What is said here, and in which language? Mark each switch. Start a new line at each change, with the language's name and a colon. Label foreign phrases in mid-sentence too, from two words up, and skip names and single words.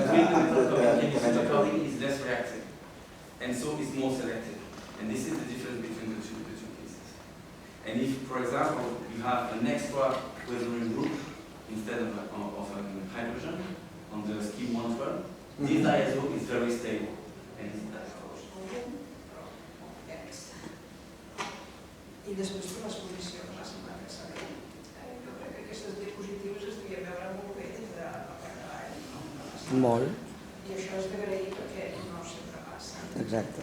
English: But with the metal carbene chemistry, the carbene is less reactive. And so it's more selective. And this is the difference between the two cases. And if, for example, you have an extra weathering group instead of a hydrogen on the scheme 112, this diazole is very stable. And it's that
Catalan: I després per les posicions m'ha semblat que s'ha dit. Jo crec que aquestes diapositives es devien veure molt bé des de la part de l'any. Molt. I això és d'agrair perquè no sempre passa. Exacte.